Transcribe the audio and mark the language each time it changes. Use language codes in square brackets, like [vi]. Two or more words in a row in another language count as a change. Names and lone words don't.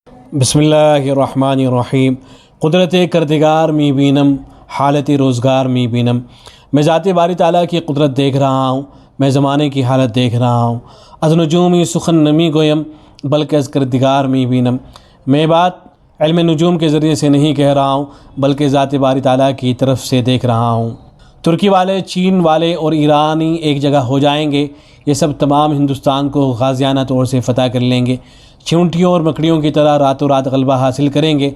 [ar] بسم اللہ الرحمن الرحیم۔ [fa] قدرت کردگار می بینم، حالت روزگار می بینم۔ [ur] میں ذات باری تعالیٰ کی قدرت دیکھ رہا ہوں، میں زمانے کی حالت دیکھ رہا ہوں۔ [fa] از نجومی سخن نمی گویم بلکہ از کردگار می بینم۔ [ur] میں بات علم نجوم کے ذریعے سے نہیں کہہ رہا ہوں بلکہ ذات باری تعالیٰ کی طرف سے دیکھ رہا ہوں۔ ترکی والے، چین والے اور ایرانی ایک جگہ ہو جائیں گے، یہ سب تمام ہندوستان کو غازیانہ طور سے فتح کر لیں گے، چونٹیوں اور مکڑیوں کی طرح راتوں رات غلبہ حاصل کریں گے۔